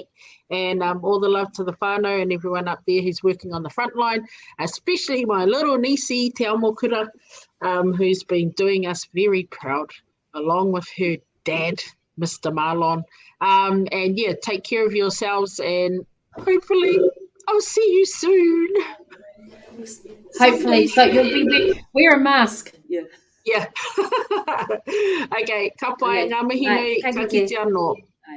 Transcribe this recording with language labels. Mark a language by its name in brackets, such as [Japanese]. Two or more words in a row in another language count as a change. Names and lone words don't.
[English] And all the love to the whānau and everyone up there who's working on the front line, especially my little niecey, Te Aomokura, who's been doing us very proud, along with her dad, Mr. Marlon. And yeah, take care of yourselves, and hopefully I'll see you soon. Hopefully, but you'll be wear a mask. Yeah. [Māori] Okay, ka pai, ngā mihi nui, ka kite anō.